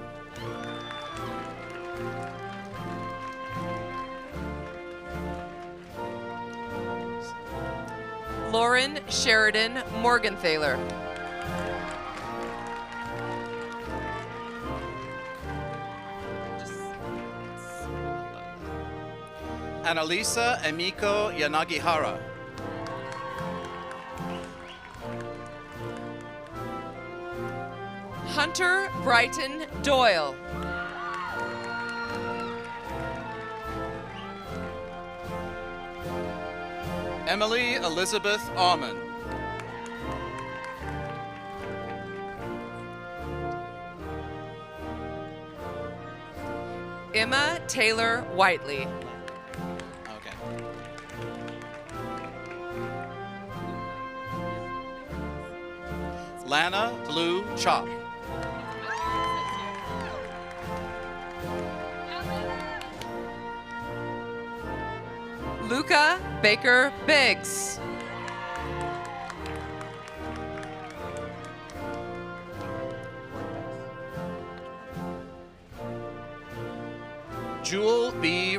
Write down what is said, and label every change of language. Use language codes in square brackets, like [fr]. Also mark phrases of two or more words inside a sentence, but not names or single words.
[en] Lauren Sheridan Morgenthaler. Annalisa Emiko Yanagihara. Hunter Brighton Doyle. Emily Elizabeth Aumann. Emma Taylor Whiteley. Okay. Lana Blue Chop. Luca Baker Biggs. Jewel B.